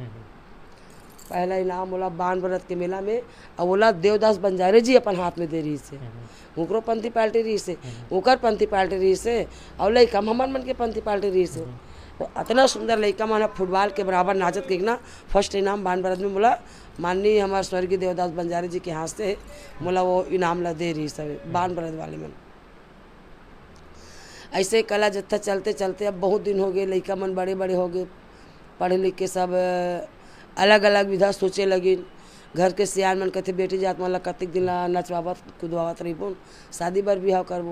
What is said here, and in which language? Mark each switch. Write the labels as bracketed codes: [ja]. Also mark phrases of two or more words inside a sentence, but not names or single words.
[hne] पहला इनाम बोला बान व्रत के मेला में और बोला देवदास बंजारे जी अपन हाथ में दे रही से उकरो पंथी पाल्टी रही से उकर पंथी पाल्टी रही से और लड़का हमर मन के पंथी पाल्टी रही से। तो इतना सुंदर लड़का मन फुटबॉल के बराबर नाचत के ना फर्स्ट इनाम बान व्रत में बोला माननीय हमारे स्वर्गीय देवदास बंजारे जी के हाथ से बोला वो इनाम ला दे रही सब बान व्रत वाले मन। ऐसे कला जत्था चलते चलते अब बहुत दिन हो गए लड़का मन बड़े बड़े हो गए पढ़े लिख के सब अलग अलग विधा सोचे लगी। घर के सियान मन कहते बेटी जात मन ला कतिक दिन ला नचवावत कुदवावत रही बोन शादी बर बिहाव करबो।